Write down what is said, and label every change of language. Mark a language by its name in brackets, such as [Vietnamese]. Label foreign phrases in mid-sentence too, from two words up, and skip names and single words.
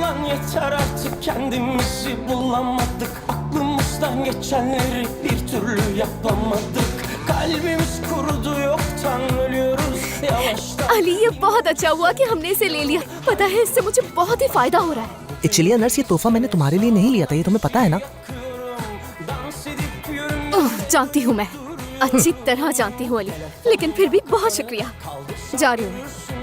[Turkish] yeter artık kendimizi bulamadık. Aklımızdan geçenleri bir türlü yapamadık. Kalbimiz kurudu yoktan ölüyoruz yavaştan. [Hindi] अली ये बहुत अच्छा हुआ कि हमने इसे ले लिया। पता है इससे मुझे बहुत ही फायदा हो रहा है। चिलिया नर्स, ये तोहफा मैंने तुम्हारे लिए नहीं लिया था, ये तुम्हें पता है ना? जानती हूँ मैं, अच्छी तरह जानती हूँ अली, लेकिन फिर भी बहुत शुक्रिया। जा रही हूँ मैं।